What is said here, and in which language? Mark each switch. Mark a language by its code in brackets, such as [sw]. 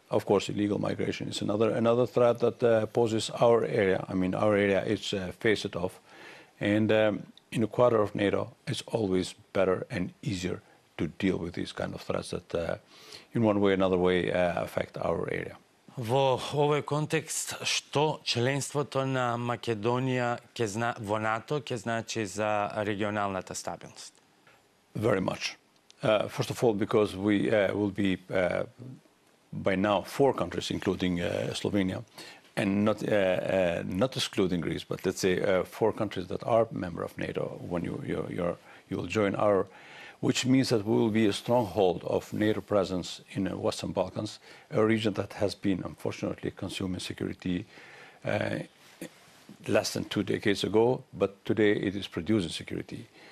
[en] Of course, illegal migration is another threat that poses our area. I mean, our area is faced off, and in a quarter of NATO, it's always better and easier to deal with these kind of threats that in one way or another way affect our area. [mk] Во овој контекст, што членството на Македонија во НАТО ќе значи за регионалната стабилност? [en] Very much. First of all, because we will be by now 4 countries, including Slovenia, and not excluding Greece, but let's say 4 countries that are member of NATO when you will join our, which means that we will be a stronghold of NATO presence in the Western Balkans, a region that has been unfortunately consuming security less than 2 decades ago, but today it is producing security.